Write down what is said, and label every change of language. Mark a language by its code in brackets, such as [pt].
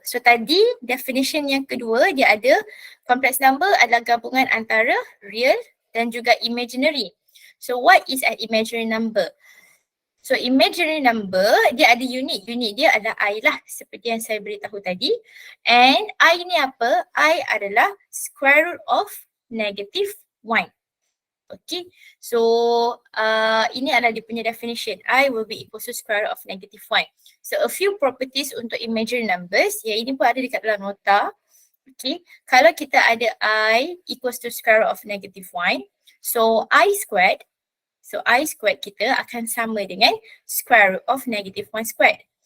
[ms] So tadi definition yang kedua dia ada complex number adalah gabungan antara real dan juga imaginary. [en] So what is an imaginary number? [ms] So imaginary number dia ada unit. Unit dia adalah I lah seperti yang saya beritahu tadi. [en] And I [ms] ni apa? I adalah square root of negative 1. Okay, so ini adalah dia punya definition. [en] I will be equal to square root of negative 1. So a few properties [ms] untuk imaginary numbers, yang ini pun ada dekat dalam nota. Okay, kalau kita ada I equals to square root of negative 1, so I squared kita akan sama dengan square root of negative 1 squared.